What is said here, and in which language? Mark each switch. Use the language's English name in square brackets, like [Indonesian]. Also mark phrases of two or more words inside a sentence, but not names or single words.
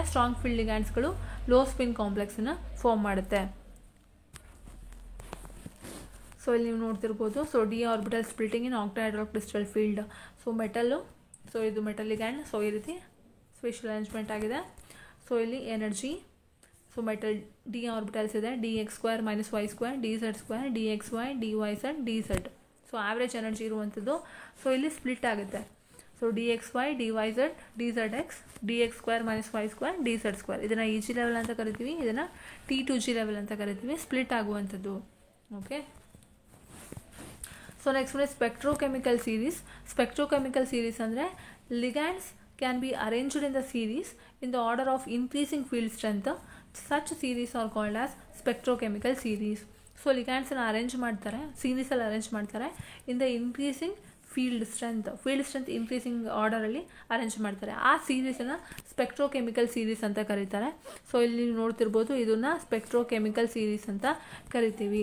[English] strong field [Kannada] ಲಿಗ್ಯಾಂಡ್ಸ್ಗಳು [English] low spin [Kannada] ಕಾಂಪ್ಲೆಕ್ಸನ್ನು ಫಾರ್ಮ್ ಮಾಡುತ್ತೆ. ಸೊ ಇಲ್ಲಿ ನೀವು ನೋಡ್ತಿರ್ಬೋದು, [English] so d orbital splitting in octahedral crystal field. [Kannada] ಸೊ ಮೆಟಲ್ಲು, ಸೊ ಇದು [English] metal ligand, [Kannada] ಸೊ ಈ ರೀತಿ [English] special arrangement [Kannada] ಆಗಿದೆ. ಸೊ ಇಲ್ಲಿ ಎನರ್ಜಿ, [English] so metal d orbitals [Kannada] ಇದೆ, [English] dx² - y² dz² dxy dyz dz. so average energy [Kannada] ಇರುವಂಥದ್ದು. ಸೊ ಇಲ್ಲಿ ಸ್ಪ್ಲಿಟ್ ಆಗುತ್ತೆ. [English] ಸೊ dxy dyz dzx dx² - y² dz². [Kannada] ಇದನ್ನು [English] EG level [Kannada] ಅಂತ ಕರಿತೀವಿ, ಇದನ್ನು [English] T2G level [Kannada] ಅಂತ ಕರಿತೀವಿ, ಸ್ಪ್ಲಿಟ್ ಆಗುವಂಥದ್ದು. [English] OK, so next ಒಂದು spectrochemical series. spectrochemical series ಅಂದರೆ ಲಿಗ್ಯಾಂಡ್ಸ್ can be arranged in the series in the order of increasing field strength. Such series are called as spectrochemical series. [Kannada] ಸೊ ಲಿಗ್ಯಾಂಡ್ಸನ್ನು ಅರೇಂಜ್ ಮಾಡ್ತಾರೆ, ಸೀರೀಸಲ್ಲಿ ಅರೇಂಜ್ ಮಾಡ್ತಾರೆ [English] in the increasing field strength increasing [Kannada] ಆರ್ಡರಲ್ಲಿ ಅರೇಂಜ್ ಮಾಡ್ತಾರೆ. ಆ ಸೀರೀಸನ್ನು [English] spectrochemical series [Kannada] ಅಂತ ಕರೀತಾರೆ. ಸೊ ಇಲ್ಲಿ ನೀವು ನೋಡ್ತಿರ್ಬೋದು, ಇದನ್ನು [English] spectrochemical series [Kannada] ಅಂತ ಕರಿತೀವಿ.